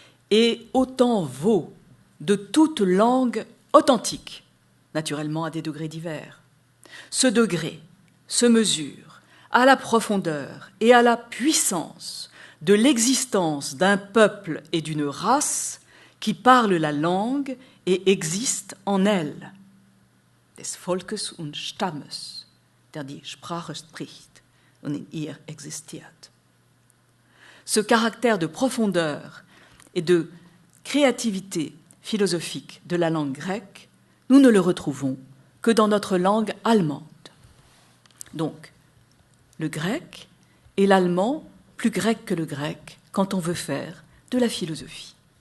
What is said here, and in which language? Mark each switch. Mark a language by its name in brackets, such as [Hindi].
[French] Et autant vaut de toute langue authentique, naturellement à des degrés divers. Ce degré se mesure à la profondeur et à la puissance de l'existence d'un peuple et d'une race qui parlent la langue et existent en elle. [German] Des Volkes und Stammes, der die Sprache spricht und in ihr existiert. [French] Ce caractère de profondeur et de créativité philosophique de la langue grecque, nous ne le retrouvons que dans notre langue allemande. Donc, le grec et l'allemand plus grec que le grec quand on veut faire de la philosophie.